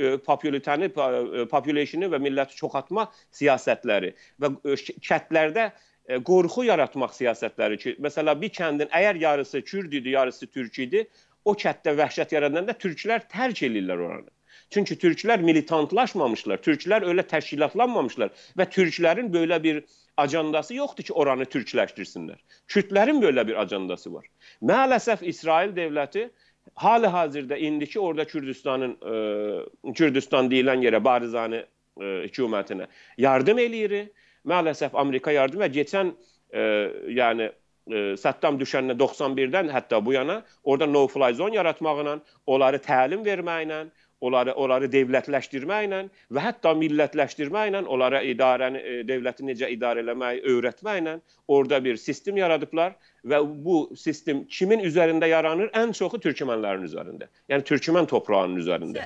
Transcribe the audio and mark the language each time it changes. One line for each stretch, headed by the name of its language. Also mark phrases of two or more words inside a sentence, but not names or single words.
Azerbaijani: populasyonu və milləti çoxaltma siyasətləri və kəndlərdə qorxu yaratmaq siyasətləri ki, məsələn, bir kəndin əgər yarısı Kürd idi, yarısı Türk idi, o kənddə vəhşət yaradanda türklər tərk edirlər oranı. Çünki türklər militantlaşmamışlar, türklər öyle təşkilatlanmamışlar və türklərin böyle bir ajandası yoxdur ki, oranı türkləşdirsinlər. Kürdlərin böyle bir ajandası var.
Turkish: Maalesef İsrail devleti hali-hazırda
Azerbaijani: indiki orada Kürdistanın, Kürdistan deyilən yerə Barzani hükümətinə yardım eləyir. Maalesef Amerika yardım və geçən yani Saddam düşəndən 91-dən hətta bu yana orada no-fly zone yaratmaqla, onları təlim verməklə, onları devlətləşdirməklə və hətta millətləşdirməklə, onlara devləti necə idarə eləmək, öyrətməklə orada bir sistem yaradıblar və bu sistem kimin üzərində yaranır? Ən çoxu türkmenlərin üzərində. Yəni türkmen toprağının üzərində.